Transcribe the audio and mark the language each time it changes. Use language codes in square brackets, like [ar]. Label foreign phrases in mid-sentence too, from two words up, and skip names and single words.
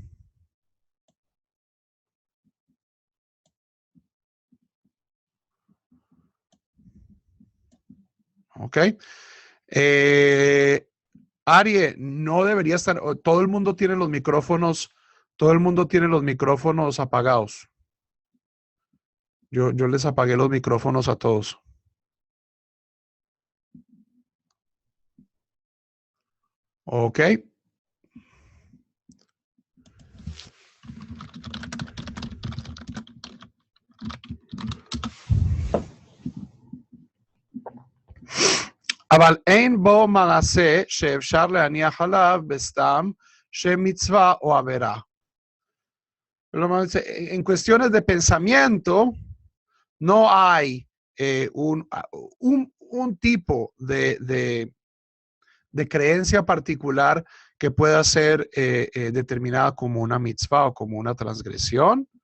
[es] ¿Ok? Arie, no debería estar, todo el mundo tiene los micrófonos apagados. Yo les apagué los micrófonos a todos. ¿Ok? [he] אבל אין בו מעשה שאפשר להניח עליו בסתם שמצווה או עבירה. [es] En cuestiones de pensamiento, no hay un tipo de creencia particular que pueda ser determinada como una mitzvah o como una transgresión.